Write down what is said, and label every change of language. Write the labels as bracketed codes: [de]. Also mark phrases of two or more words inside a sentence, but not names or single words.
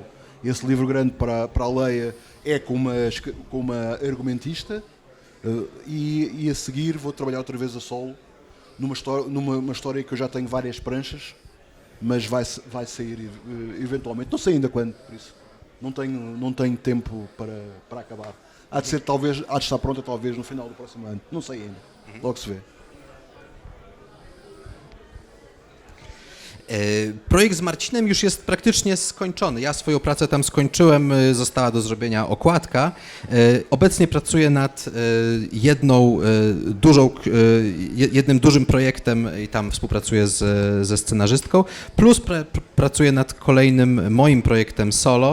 [pt] Esse livro grande para a Leia é com uma argumentista, e a seguir vou trabalhar outra vez a solo numa história que eu já tenho várias pranchas, mas vai sair eventualmente, não sei ainda quando, por isso não tenho tempo para acabar. Há de estar pronta talvez no final do próximo ano, não sei ainda, logo se vê. [pl] Projekt z Marcinem już jest praktycznie skończony. Ja swoją pracę tam skończyłem, została do zrobienia okładka. Obecnie pracuję nad jednym dużym projektem i tam współpracuję ze scenarzystką, plus pracuję nad kolejnym moim projektem solo.